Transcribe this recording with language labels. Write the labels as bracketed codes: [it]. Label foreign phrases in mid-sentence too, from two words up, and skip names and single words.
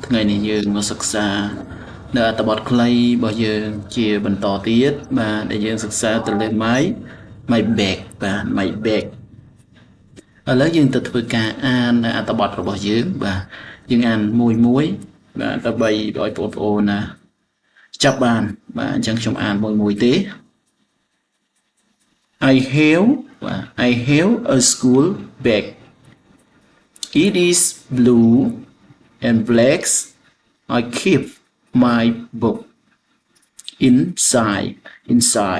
[km] ថ្ងៃនេះយើងមកសិក្សានៅអត្ថបទខ្លីរបស់យើងជាបន្តទៀតបាទដែលយើងសិក្សាទៅលើ [en] my bag [km] បាទ [en] my bag [km] ឥឡូវយើងទៅធ្វើការអាននៅអត្ថបទរបស់យើងបាទយើងអានមួយបាទដើម្បីឲ្យបងប្អូនណាចាប់បានបាទអញ្ចឹងខ្ញុំអានមួយទេ [en] I have a school bag. It is blue and black. I keep my book inside.